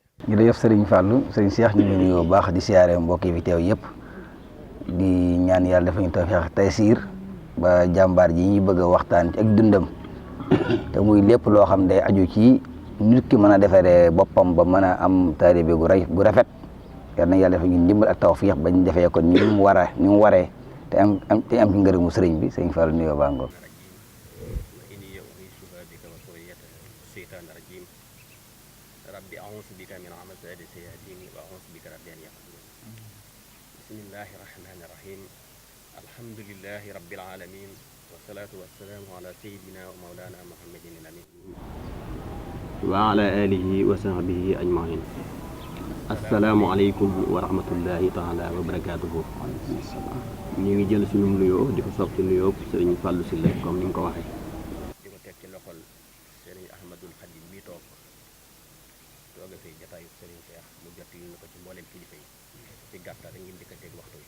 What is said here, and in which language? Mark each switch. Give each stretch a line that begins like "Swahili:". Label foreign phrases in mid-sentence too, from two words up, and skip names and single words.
Wolof: jërëjëf sëriñ Fallou sëriñ Cheikh ñu ngi nuyoo bu baax di siyaare mbokk yi fi teew yëpp di ñaan yàlla dafa ñu
Arabic: توفيق تيسير
Wolof: ba jàmbaar ji ñu bëgg a waxtaan ci ak dundam te muy lépp loo xam day aju ci nit ki mën a defaree boppam ba mën a am taalibe gu rafet yal na yàlla def ñu ndimbal ak tawfiix bañ defee ko ni mu waree te am ci ngërëmu sëriñ bi sëriñ Fallu nuyoo baa ngoog.
Arabic: بسم الله الرحمن الرحيم الحمد لله رب العالمين والصلاة والسلام على سيدنا ومولانا محمد الأمين وعلى آله وصحبه أجمعين. السلام عليكم ورحمة الله تعالى وبركاته.
Wolof: ñu ngi jël suñu nuyoo di ko soppi nuyoo sëriñ Fallou Sylla comme ni nga ko waxee di ko teg ci loxol sëriñ Ahmadul Xadim mi tooga fi jataayu sëriñ Cheikh mu jot yi ñu ko ci mboolem kilifa yi ci gàttal rek ngeen dikkanteeg waxtu yi.